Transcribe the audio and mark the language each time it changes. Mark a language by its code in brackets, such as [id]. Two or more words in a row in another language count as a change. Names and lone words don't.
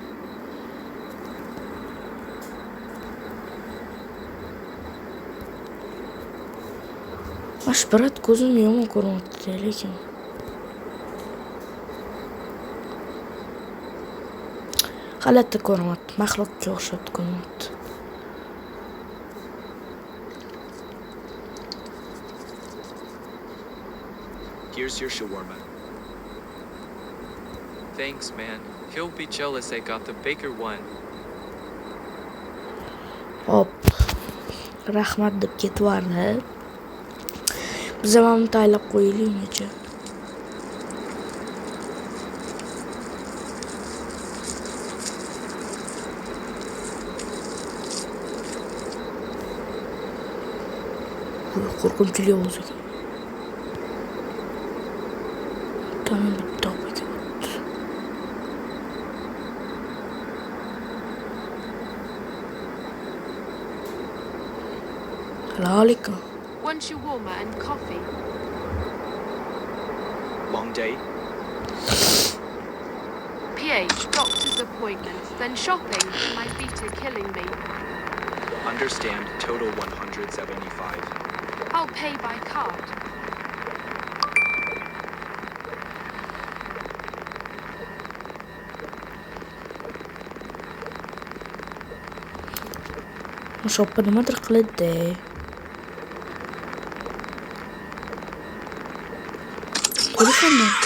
[uz] Mash brat ko'zimni yomon ko'ryapti, lekin g'alati ko'ryapti, maxluqqa o'xshab ko'ryapti. [en] Here's your shawarma. Thanks, man. He'll be jealous I got the bigger one. [uz] Hop. Rahmat deb ketvardi. Biz ham taylab qo'yaylikchi. Qo'rqinchli ovoz ekan. Tamam, bitta ekan. Assalomu [en] 1 shawarma and coffee. Long day? PH, doctor's appointment, then shopping. My feet are killing me. Understand, total 175. I'll pay by card. [uz] Shoppa nimadir qiladi. Telefonni.